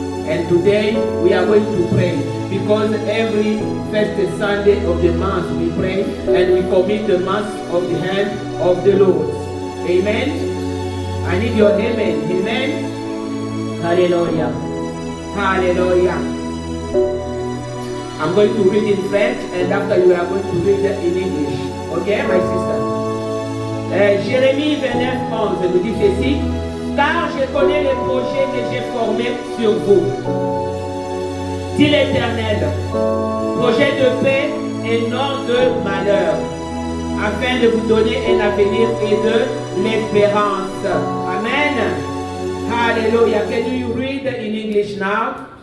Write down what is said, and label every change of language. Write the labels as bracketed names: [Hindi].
[English] And today we are going to pray because every first Sunday of the month we pray and we commit the month of the hand of the Lord. Amen. I need your amen. Amen. Hallelujah. Hallelujah. I'm going to read in French and after you are going to read in English. Okay, my sister? [French] Jérémie 29:11 nous dit ceci. Car je connais les projets que j'ai formés sur vous, dit l'Éternel, projet de paix et non de malheur, afin de vous donner un avenir et de l'espérance. [English] Amen. Hallelujah. Can you read in English now?